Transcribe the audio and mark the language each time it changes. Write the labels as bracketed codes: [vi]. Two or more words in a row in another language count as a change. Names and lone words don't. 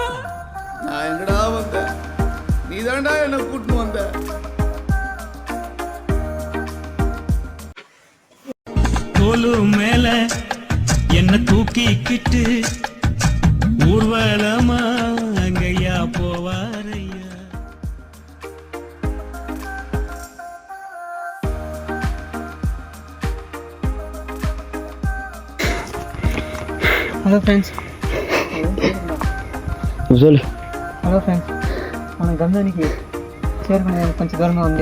[ta] நான் எங்கடா வந்தேன்? நீ தான்டா என்ன கூட்டின்னு வந்த. தோலு மேல என்ன தூக்கிக்கிட்டு ஊர்வலமா அங்கையா போவாரையா. [en] Hello friends. Hello friends, [te] మన గమ్యానికి చేరుకునే కొంచెం దూరంగా ఉంది.